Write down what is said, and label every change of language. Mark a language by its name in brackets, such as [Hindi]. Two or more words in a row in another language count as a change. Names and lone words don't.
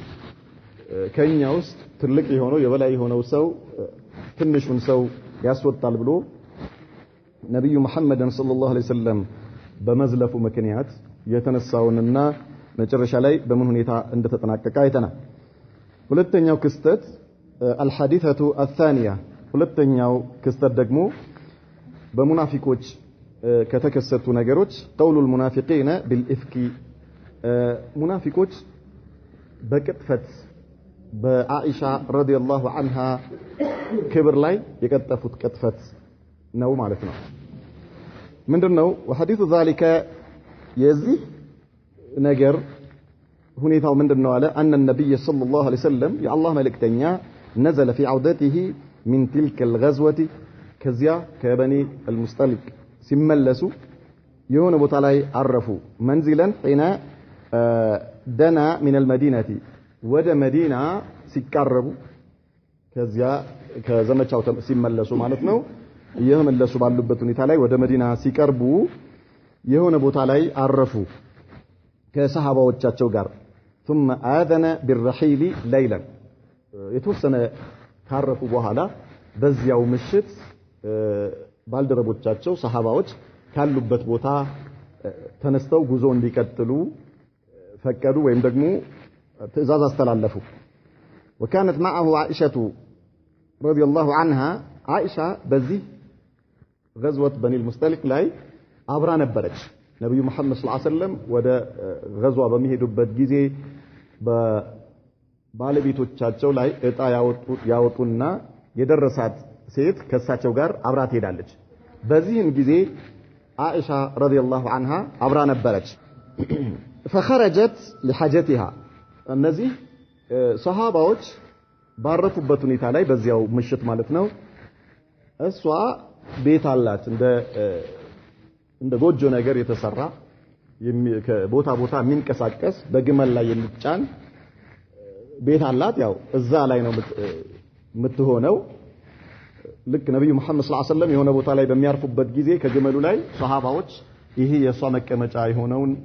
[Amharic] ከኛ ውስጥ ትልቅ የሆነው የበላይ የሆነው ሰው ትንሹን ሰው ያስወጣል ብሎ ነብዩ መሐመድን [Arabic] صلى الله عليه وسلم [Amharic] በመዝለፉ ምክንያት የተነሳውንና መጨረሻ ላይ በምን ሁኔታ እንደተጠናቀቀ አይተናል። ሁለተኛው ክስተት [Arabic] الحادثة الثانية [Amharic] ሁለተኛው ክስተት ደግሞ በሙናፊቆች ከተከሰቱ ነገሮች [Arabic] قول المنافقين بالإفك [Amharic] ሙናፊቆች በቅጥፈት በአኢሻ [Arabic] رضي الله عنها [Amharic] ክብር ላይ የቀጠፉት ቅጥፈት ነው ማለት ነው። ምንድነው [Arabic] وحديث ذلك [Amharic] የዚህ ነገር ሁኔታው ምንድነው አለ [Arabic] أن النبي صلى الله عليه وسلم [Amharic] የአላህ መልእክተኛ [Arabic] نزل في عودته من تلك الغزوة [Amharic] ከዚያ ከበኒ المصطلق ሲመለሱ የሆነ ቦታ ላይ አረፉ [Arabic] منزلا حين دنا من المدينة [Amharic] ወደ መዲና ሲቃረቡ ከዚያ ከዘመቻው ሲመለሱ ማለት ነው እየመለሱ ባሉበት ሁኔታ ላይ ወደ መዲና ሲቀርቡ የሆነ ቦታ ላይ አረፉ ከሰሃባዎቻቸው ጋር [Arabic] ثم آذن بالرحيل ليلا [Amharic] የተወሰነ ካረፉ በኋላ በዚያው ምሽት ባልደረቦቻቸው ሰሃባዎች ካሉበት ቦታ ተነስተው ጉዞ እንዲቀጥሉ ፈቀዱ ወይም ደግሞ ትእዛዝ አስተላለፉ [Arabic] وكانت معه عائشة رضي الله عنها عائشة [Amharic] በዚህ [Arabic] غزوة بني المصطلق [Amharic] ላይ አብራ ነበረች ነብዩ መሐመድ [Arabic] صلى الله عليه وسلم [Amharic] ወደ غزوة በሚሄዱበት ጊዜ በባለቤቶቻቸው ላይ እጣ ያወጡና የደረሳት ሴት ከሳቸው ጋር አብራ ትሄዳለች። በዚህም ጊዜ [Arabic] عائشة رضي الله عنها [Amharic] አብራ ነበረች [Arabic] فخرجت لحاجتها [Amharic] እነዚህ ሰሃባዎች ባረፉበት ሁኔታ ላይ በዚያው ምሽት ማለት ነው እሷ ቤት አላት እንደ ጎጆ ነገር የተሰራ ከቦታ ቦታ የሚንቀሳቀስ በግመል ላይ የሚጫን ቤት አላት። ያው እዛ ላይ ነው የምትሆነው። ልክ ነብዩ መሐመድ [Arabic] صلى الله عليه وسلم [Amharic] የሆነ ቦታ ላይ በሚያርፉበት ጊዜ ከግመሉ ላይ ሰሃባዎች ይሄ የሷ መቀመጫ የሆነውን